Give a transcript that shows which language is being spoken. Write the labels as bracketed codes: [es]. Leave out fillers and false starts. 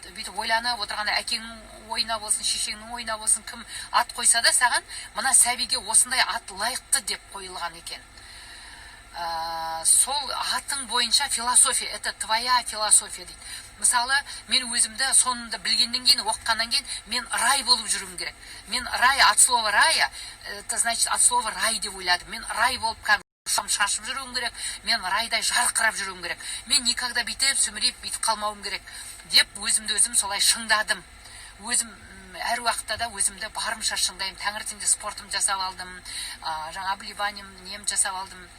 [kk] Бүйтіп ойланып отырғанда, әкеңнің ойына болсын, шешеңнің ойына болсын, кім ат қойса да саған, мына сәбиге осындай ат лайықты деп қойылған екен. Сол атың бойынша философия, [ru] это твоя философия [kk] дейді. Мысалы, мен өзімді сонында білгеннен кейін, оққаннан кейін, мен рай болып жүруім керек. Мен рай, [ru] от слова рая, это значит от слова рай [kk] деп ойладым. Мен рай болып шашып жүруім керек, мен райдай жарқырап жүруім керек. Мен [ru] никогда [kk] бүйтіп, сүміреп, бүйтіп қалмауым керек деп өзімді өзім солай шыңдадым. Өзім әр уақытта да өзімді барымша шыңдаймын. Таңертеңде спортым жасап алдым, жаңа обливанием нем жасап алдым.